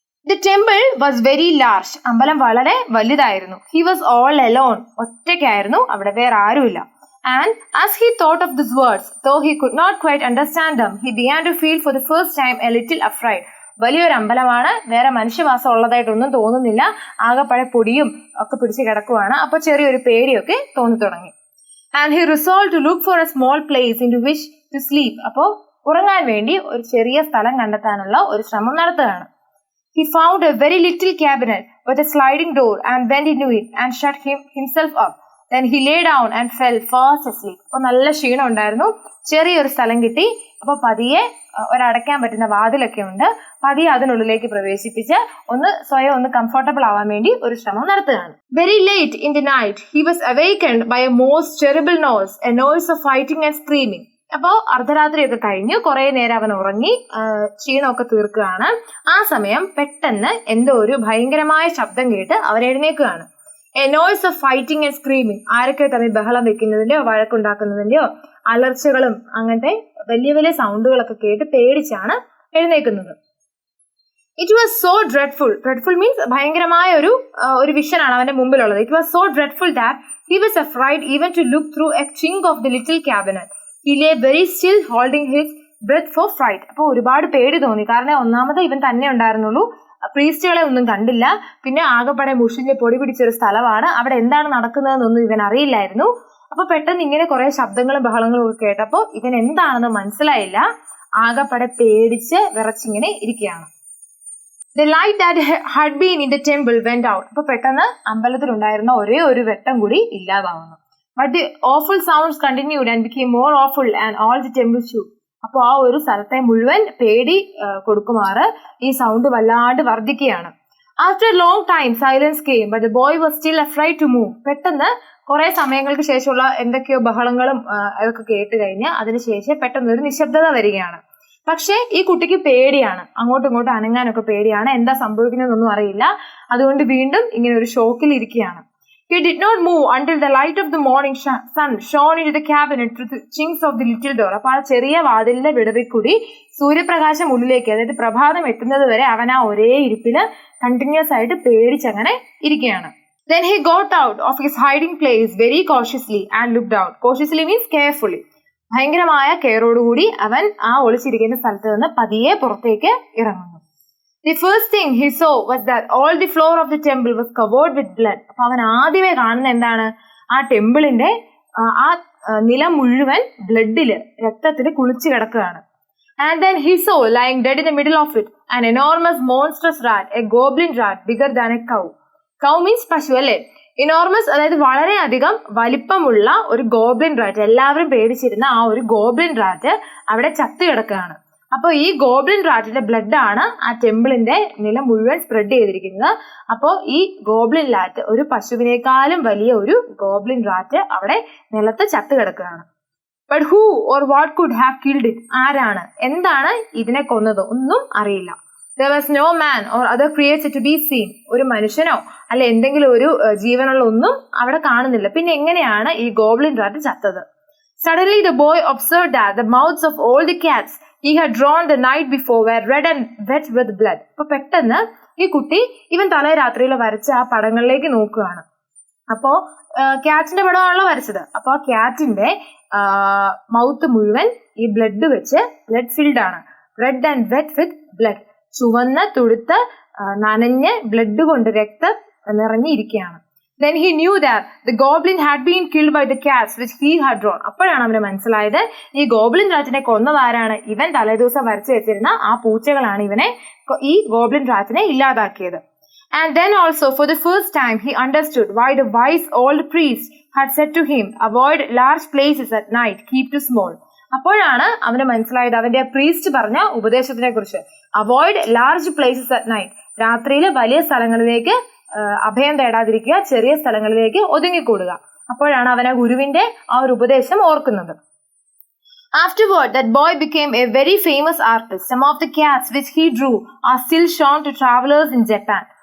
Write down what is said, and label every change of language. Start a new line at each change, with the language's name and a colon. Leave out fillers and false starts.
English: The temple was very large.
Malayalam: അമ്പലം വളരെ വലുതായിരുന്നു.
English: He was all alone.
Malayalam: ഒറ്റയ്ക്കായിരുന്നു, അവിടെ വേറെ ആരുമില്ല.
English: And as he thought of these words, though he could not quite understand them, he began to feel for the first time a little afraid.
Malayalam: വലിയൊരു അമ്പലമാണ്, വേറെ മനുഷ്യവാസം ഉള്ളതായിട്ടൊന്നും തോന്നുന്നില്ല, ആകെപ്പഴ പൊടിയും ഒക്കെ പിടിച്ച് കിടക്കുവാണ്. അപ്പൊ ചെറിയൊരു പേടിയൊക്കെ തോന്നി തുടങ്ങി.
English: And he resolved to look for a small place into which to sleep.
Malayalam: അപ്പോ ഉറങ്ങാൻ വേണ്ടി ഒരു ചെറിയ സ്ഥലം കണ്ടെത്താനുള്ള ഒരു ശ്രമം നടത്തുകയാണ്.
English: He found a very little cabinet with a sliding door and went into it and shut himself up. Then he lay down and fell fast asleep.
Malayalam: അപ്പൊ നല്ല ക്ഷീണം ഉണ്ടായിരുന്നു, ചെറിയൊരു സ്ഥലം കിട്ടി. അപ്പൊ പതിയെ ഒരടയ്ക്കാൻ പറ്റുന്ന വാതിലൊക്കെ ഉണ്ട്, പതിയെ അതിനുള്ളിലേക്ക് പ്രവേശിപ്പിച്ച് സ്വയം ഒന്ന് കംഫർട്ടബിൾ ആവാൻ വേണ്ടി ഒരു ശ്രമം നടത്തുകയാണ്.
English: Very late in the night he was awakened by a most terrible noise, a noise of fighting and screaming.
Malayalam: അപ്പോ അർദ്ധരാത്രിയൊക്കെ കഴിഞ്ഞു, കുറെ നേരം അവൻ ഉറങ്ങി ക്ഷീണമൊക്കെ തീർക്കുകയാണ്. ആ സമയം പെട്ടെന്ന് എന്തോ ഒരു ഭയങ്കരമായ ശബ്ദം കേട്ട് അവൻ എഴുന്നേൽക്കുകയാണ്.
English: A noise of fighting and screaming.
Malayalam: ആരൊക്കെ തമ്മിൽ ബഹളം വെക്കുന്നതിന്റെയോ വഴക്കുണ്ടാക്കുന്നതിന്റെയോ അലർച്ചകളും അങ്ങനത്തെ വലിയ വലിയ സൗണ്ടുകളൊക്കെ കേട്ട് പേടിച്ചാണ് എഴുന്നേൽക്കുന്നത്.
English: it was so dreadful means
Malayalam: ഭയങ്കരമായ ഒരു വിഷനാണ് അവന്റെ മുമ്പിലുള്ളത്.
English: It was so dreadful that he was afraid even to look through a chink of the little cabinet. He lay very still holding his breath for fright.
Malayalam: അപ്പൊ ഒരുപാട് പേടി തോന്നി, കാരണം ഒന്നാമത് ഇവൻ തന്നെ ഉണ്ടായിരുന്നുള്ളൂ, പ്രീസ്റ്റുകളെ ഒന്നും കണ്ടില്ല, പിന്നെ ആകെപ്പാടെ മുഷിഞ്ഞ് പൊടി പിടിച്ചൊരു സ്ഥലമാണ്, അവിടെ എന്താണ് നടക്കുന്നതെന്നൊന്നും ഇവൻ അറിയില്ലായിരുന്നു. അപ്പൊ പെട്ടെന്ന് ഇങ്ങനെ കുറെ ശബ്ദങ്ങളും ബഹളങ്ങളും ഒക്കെ കേട്ടപ്പോ ഇവൻ എന്താണെന്ന് മനസ്സിലായില്ല, ആകെപ്പാടെ പേടിച്ച് വിറച്ചിങ്ങനെ ഇരിക്കുകയാണ്.
English: The light that had been in the temple went out.
Malayalam: അപ്പൊ പെട്ടെന്ന് അമ്പലത്തിലുണ്ടായിരുന്ന ഒരേ ഒരു വെട്ടം കൂടി ഇല്ലാതാവുന്നു.
English: But the awful sounds continued and became more awful and all the temple shook.
Malayalam: അപ്പൊ ആ ഒരു സ്ഥലത്തെ മുഴുവൻ പേടി കൊടുക്കുമാറ് ഈ സൗണ്ട് വല്ലാണ്ട് വർദ്ധിക്കുകയാണ്.
English: After long time silence came but the boy was still afraid to move.
Malayalam: പെട്ടെന്ന് കുറെ സമയങ്ങൾക്ക് ശേഷമുള്ള എന്തൊക്കെയോ ബഹളങ്ങളും അതൊക്കെ കേട്ട് കഴിഞ്ഞ് അതിനുശേഷം പെട്ടെന്ന് ഒരു നിശബ്ദത വരികയാണ്. പക്ഷെ ഈ കുട്ടിക്ക് പേടിയാണ്, അങ്ങോട്ടും ഇങ്ങോട്ടും അനങ്ങാനൊക്കെ പേടിയാണ്, എന്താ സംഭവിക്കുന്നതെന്നൊന്നും അറിയില്ല. അതുകൊണ്ട് വീണ്ടും ഇങ്ങനെ ഒരു ഷോക്കിൽ ഇരിക്കുകയാണ്.
English: He did not move until the light of the morning sun shone into the cabinet through the chinks of the little door.
Malayalam: അപ്പോൾ ആ ചെറിയ വാതിലിന്റെ വിടവിൽ കൂടി സൂര്യപ്രകാശം ഉള്ളിലേക്ക്, അതായത് പ്രഭാതം എത്തുന്നത് വരെ അവൻ ആ ഒരേ ഇരിപ്പില് കണ്ടിന്യൂസ് ആയിട്ട് പേടിച്ചങ്ങനെ ഇരിക്കുകയാണ്.
English: Then he got out of his hiding place very cautiously and looked out. Cautiously means carefully.
Malayalam: ഭയങ്കരമായ കെയറോടുകൂടി അവൻ ആ ഒളിച്ചിരിക്കുന്ന സ്ഥലത്ത് നിന്ന് പതിയെ പുറത്തേക്ക് ഇറങ്ങുന്നു.
English: The first thing he saw was that all the floor of the temple was covered with blood.
Malayalam: അപ്പൊ അവൻ ആദ്യമേ കാണുന്ന എന്താണ്? ആ ടെമ്പിളിന്റെ ആ നിലം മുഴുവൻ ബ്ലഡില്, രക്തത്തില് കുളിച്ചു കിടക്കുകയാണ്.
English: And then he saw lying dead in the middle of it an enormous monstrous rat, a goblin rat bigger than a cow. Cow means
Malayalam: പശു അല്ലേ? ഇനോർമസ്, അതായത് വളരെയധികം വലിപ്പമുള്ള ഒരു ഗോബ്ലിൻ റാറ്റ്, എല്ലാവരും പേടിച്ചിരുന്ന ആ ഒരു ഗോബ്ലിൻ റാറ്റ് അവിടെ ചത്തു കിടക്കുകയാണ്. അപ്പോൾ ഈ ഗോബ്ലിൻ റാറ്റിന്റെ ബ്ലഡ് ആണ് ആ ടെമ്പിളിന്റെ നിലം മുഴുവൻ സ്പ്രെഡ് ചെയ്തിരിക്കുന്നത്. അപ്പോൾ ഈ ഗോബ്ലിൻ റാറ്റ്, ഒരു പശുവിനേക്കാളും വലിയ ഒരു ഗോബ്ലിൻ റാറ്റ് അവിടെ നിലത്ത് ചത്തു കിടക്കുകയാണ്.
English: But who or what could have killed it?
Malayalam: ആരാണ്, എന്താണ് ഇതിനെ കൊന്നത്? ഒന്നും അറിയില്ല.
English: There was no man or other creature to be seen.
Malayalam: ഒരു മനുഷ്യനോ അല്ലെ എന്തെങ്കിലും ഒരു ജീവനുള്ള ഒന്നും അവിടെ കാണുന്നില്ല. പിന്നെ എങ്ങനെയാണ് ഈ ഗോബ്ലിൻ റാറ്റ് ചത്തത്?
English: Suddenly the boy observed that the mouths of all the cats he had drawn the night before were red and wet with blood.
Malayalam: അപ്പൊ പെട്ടെന്ന് ഈ കുട്ടി ഇവൻ തലേ രാത്രിയിൽ വരച്ച ആ പടങ്ങളിലേക്ക് നോക്കുകയാണ്. അപ്പോ ക്യാറ്റിന്റെ പടമാണല്ലോ വരച്ചത്. അപ്പൊ ആ ക്യാറ്റിന്റെ മൗത്ത് മുഴുവൻ ഈ ബ്ലഡ് വെച്ച് ബ്ലഡ് ഫിൽഡ് ആണ്.
English: red and wet with blood,
Malayalam: ചുവന്ന തുടുത്ത് നനഞ്ഞ് ബ്ലഡ് കൊണ്ട് രക്തം നിറഞ്ഞിരിക്കുകയാണ്.
English: Then he knew that the goblin had been killed by the cats which he had drawn.
Malayalam: അപ്പോഴാണ് അവന് മനസ്സിലായത് ഈ ഗോബ്ലിൻ റാറ്റിനെ കൊന്നതാരാണ്? ഇവൻ തലേദിവസം വരച്ചു വെച്ചിരുന്ന ആ പൂച്ചകളാണ് ഈ goblin റാറ്റിനെ ഇല്ലാതാക്കിയത്.
English: And then also for the first time he understood why the wise old priest had said to him, avoid large places at night, keep to small.
Malayalam: അപ്പോഴാണ് അവന് മനസ്സിലായത് അവന്റെ പ്രീസ്റ്റ് പറഞ്ഞ ഉപദേശത്തിനെ കുറിച്ച്.
English: avoid large places at night,
Malayalam: രാത്രിയിൽ വലിയ സ്ഥലങ്ങളിലേക്ക് അഭയം തേടാതിരിക്കുക, ചെറിയ സ്ഥലങ്ങളിലേക്ക് ഒതുങ്ങിക്കൂടുക. അപ്പോഴാണ് അവൻ ആ ഗുരുവിന്റെ ആ ഒരു ഉപദേശം ഓർക്കുന്നത്.
English: Afterward, that boy became a very famous artist. Some of the cats which he drew are still shown to travelers in Japan.